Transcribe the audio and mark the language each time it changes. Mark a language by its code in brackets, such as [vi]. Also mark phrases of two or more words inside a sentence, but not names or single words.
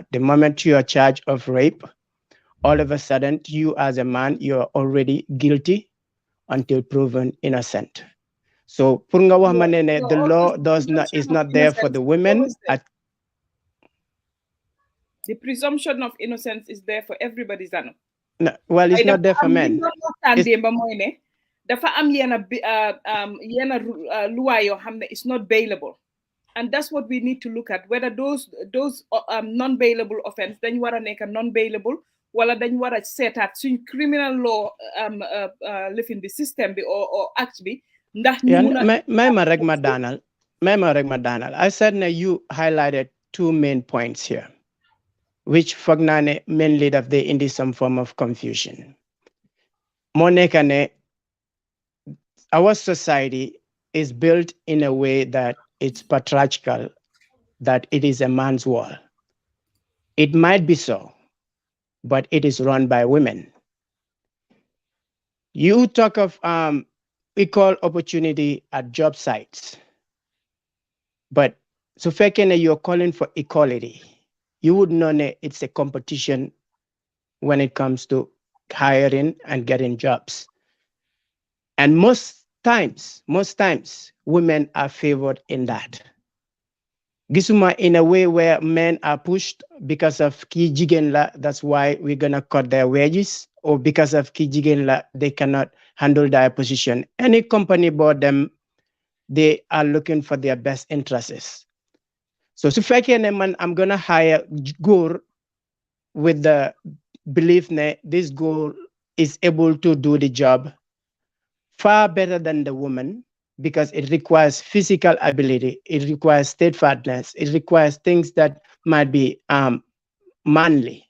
[en] The moment you are charged of rape, all of a sudden, you as a man, you are already guilty until proven innocent. So, the law is not there for the women. The presumption of innocence is there for everybody, Zano. No, well, it's not there for men. [wo] Dafa am yena loi yo xamne [en] is not bailable, and that's what we need to look at, whether those non-bailable offense [wo] dañ wara nek [en] non-bailable [wo] wala dañ wara setat suñ [en] criminal law living the system bi or act bi [wo] ndax ñu mëna may rek ma danal [en] I said you highlighted two main points here which [wo] foog naa ne mainly daf [en] they indi some form of confusion. [wo] Moo nekk ne [en] our society is built in a way that it's patriarchal, that it is a man's world. It might be so, but it is run by women. You talk of equal opportunity at job sites, but so you're calling for equality. You would know it's a competition when it comes to hiring and getting jobs. And most times, women are favored in that. Gisuma, in a way where men are pushed because of [wo] ki jigen la, [en] that's why we're gonna cut their wages, or because of [wo] ki jigen la, [en] they cannot handle their position. Any company bought them, they are looking for their best interests. So I'm gonna hire Gur with the belief that this Gur is able to do the job far better than the woman, because it requires physical ability, it requires steadfastness, it requires things that might be manly.